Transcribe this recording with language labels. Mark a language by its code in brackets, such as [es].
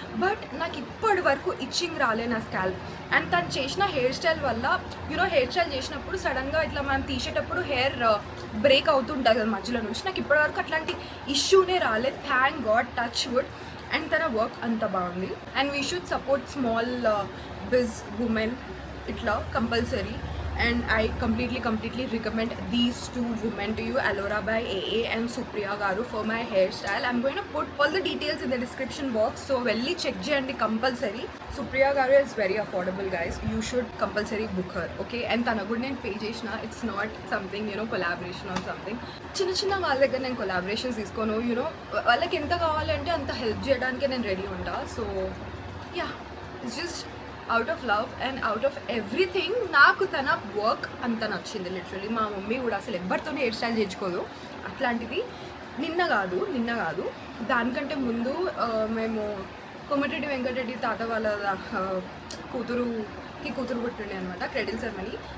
[te] But నాకు ఇప్పటి వరకు ఇచ్చింగ్ రాలే నా స్కాల్ప్. అండ్ తను చేసిన హెయిర్ స్టైల్ వల్ల, హెయిర్ స్టైల్ చేసినప్పుడు సడన్గా ఇట్లా మనం తీసేటప్పుడు హెయిర్ బ్రేక్ అవుతుంటుంది కదా మధ్యలో నుంచి. నాకు ఇప్పటివరకు అట్లాంటి ఇష్యూనే రాలేదు, thank God, touch wood. And తన వర్క్ అంత బాగుంది. And [en] we should support small biz women [te] ఇట్లా compulsory. [en] and I completely recommend these two women to you, Alora by AA and Supriya Garu, for my hairstyle. I'm going to put all the details in the description box, so [te] velli check cheyandi [en] compulsory. Supriya Garu is very affordable, guys. You should compulsory book her, okay? And [te] tana kuda nenu pay chesina, [en] it's not something, you know, collaboration or something. [te] చిన్న వాళ్ళ దగ్గర నేను collaborations తీసుకోను, you know వాళ్ళకి ఎంత కావాలంటే అంత help చేయడానికి నేను రెడీ ఉంటా. [en] so ya, it's just out of love and out of everything [te] నాకు తన వర్క్ అంత నచ్చింది. లిటరలీ మా మమ్మీ కూడా అసలు ఎవరితోనే హెయిర్ స్టైల్ చేయించుకోదు. అట్లాంటిది నిన్న కాదు దానికంటే ముందు మేము కొమటిరెడ్డి వెంకటరెడ్డి తాత వాళ్ళ కూతురుకి కూతురు పుట్టిండే అనమాట, క్రెడిల్ సెరమనీ.